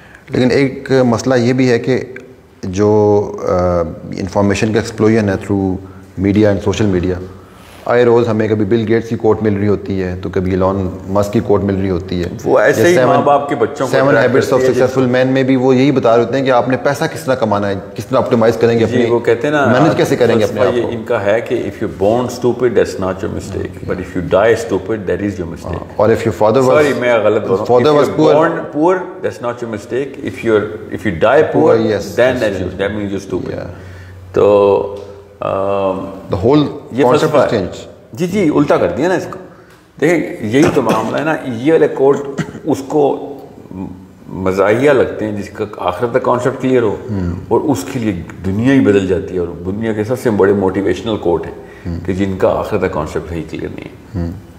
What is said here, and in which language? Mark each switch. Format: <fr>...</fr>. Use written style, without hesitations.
<ur>لیکن ایک مسئلہ یہ بھی ہے کہ جو انفارمیشن کا ایکسپلوژن ہے through media and social media, آئے روز ہمیں کبھی بل گیٹس کی کوٹ مل رہی ہوتی ہے تو کبھی ایلون مسک کی کوٹ مل رہی ہوتی ہے. وہ ایسے ہی ماں باپ کے بچوں کو 7 ہیبٹس آف سکسیسفل مین میں بھی وہ یہی بتا رہے ہوتے ہیں کہ آپ نے پیسہ کس طرح کمانا ہے، کس طرح آپٹیمائز کریں گے اپنے، وہ کہتے ہیں نا مینیج کیسے کریں گے اپنے آپ کو. ان کا ہے کہ</ur> <en>if you're born stupid that's not your mistake, but if you die stupid that is your mistake. اور if your father was</en> <ur>sorry میں غلط بول رہا ہوں.</ur> <en>father was born poor that's not your mistake. if you die poor then that means you're stupid.</en> <ur>تو</ur> <en>the whole concept has changed.</en> <ur>جی الٹا کر دیا نا اس کو. دیکھیں یہی تو معاملہ ہے نا. یہ والے کوٹ اس کو مزاحیہ لگتے ہیں جس کا آخرت تک کانسیپٹ کلیئر ہو، اور اس کے لیے دنیا ہی بدل جاتی ہے. اور دنیا کے سب سے بڑے موٹیویشنل کوٹ ہیں کہ جن کا آخرت تک کانسیپٹ ہی کلیئر نہیں ہے.</ur>